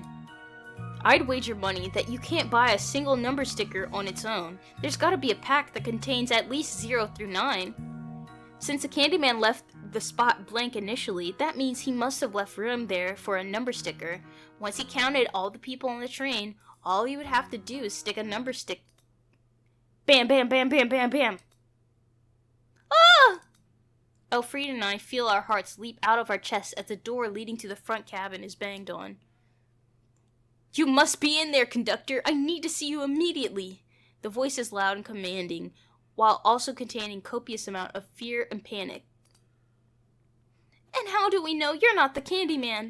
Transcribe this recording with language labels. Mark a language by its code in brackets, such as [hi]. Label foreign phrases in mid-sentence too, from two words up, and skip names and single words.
[en] I'd wager money that you can't buy a single number sticker on its own. There's gotta be a pack that contains at least 0 through 9. Since the Candyman left the spot blank initially, that means he must have left room there for a number sticker. Once he counted all the people on the train, all he would have to do is stick a number stick. Bam, bam, bam, bam, bam, bam. Ah! Elfried and I feel our hearts leap out of our chests as the door leading to the front cabin is banged on. You must be in there, conductor. I need to see you immediately. The voice is loud and commanding, while also containing copious amount of fear and panic. And how do we know you're not the Candyman?